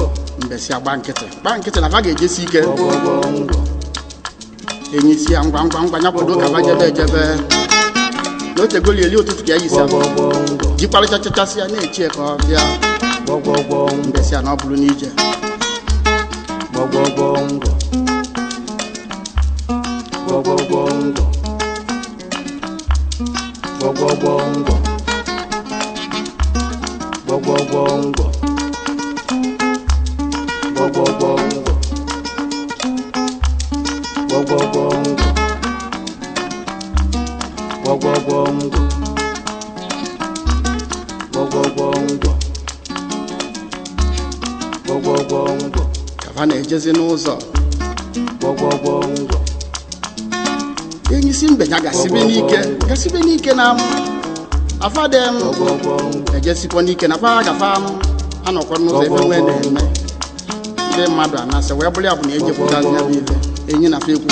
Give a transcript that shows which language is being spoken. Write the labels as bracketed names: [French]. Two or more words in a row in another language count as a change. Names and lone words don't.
[Igbo] mbe si agba nkịtị na va ga-ejesi ike Gwo Gwo Gwo Ngwo enyi si ya ngwa ngwa ngwa ya kwado ka va jebe ejebe na otegoli eli ụtụtụ ka ya yisi Gwo Gwo Gwo Ngwo jikparịchachachasị ya na-echi ka ọ bịa Gwo Gwo Gwo Ngwo mbe si ya na ọ bụrụ n'ije Gwo Gwo Gwo Ngwo Gwo Gwo Gwo Ngwo Gwo Gwo Gwo Ngwo Gwo Gwo Gwo Ngwo Gwo Gwo Gwo Ngwo Gwo Gwo Gwo Ngwo Gwo Gwo Gwo Ngwo Gwo Gwo Gwo Ngwo Gwo Gwo Gwo Ngwo ka va na-ejezi n'ụzọ Gwo Gwo Gwo Ngwo enyi si mbe ya gasibe n'ike na afadem Gwo Gwo Gwo Ngwo ejesikwa n'ike na fa gafa anọkwa n'ụzọ ebe nwee na-eme ndị mmadụ anasị wee bụrụ ya bụ na ejepụta ya bụ ife enyi na fa ekwu